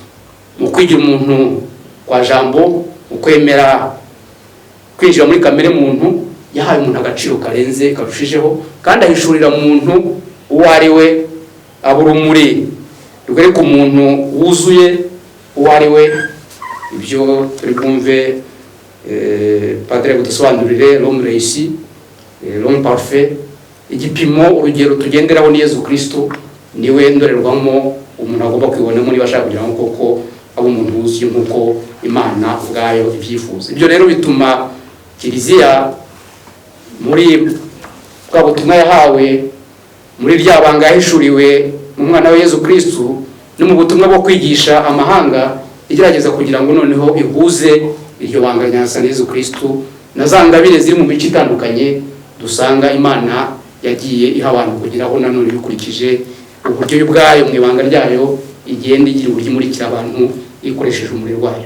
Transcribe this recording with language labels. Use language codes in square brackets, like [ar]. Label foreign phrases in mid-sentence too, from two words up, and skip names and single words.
[rw] Mu kwigira umuntu kwa jambo, ukwemera kwinjira muri kamere muntu, yahaye umuntu agaciro karenze karushijeho, kandi ahishurira umuntu uwo ari we, aburumuri rwereka umuntu wuzuye uwo ari we. Ibyo turi bwumve Padre gudusobanurire [fr] l'homme réussi, l'homme parfait, [rw] igipimo, urugero tugenderaho ni Yezu Kristo. Niwe ndorerwamo umuntu agomba kwibonamo niba ashaka kugira ngo koko abo umuntu wuzuye nk'uko Imana ubwayo ibyifuza. Ibyo rero bituma Kiliziya muri bwa butumwa yahawe, muri rya banga yahishuriwe mu mwana wa Yezu Kristo, no mu butumwa bwo kwigisha amahanga, igerageza kugira ngo noneho ihuze iryo banga rya Yezu Kristo na za ngabire ziri mu mico itandukanye dusanga Imana yagiye iha abantu kugira aho nanone bikurikije uburyo bwayo mu ibanga ryayo igenda igira uburyo imurikira abantu ikoresheje umuriro wayo.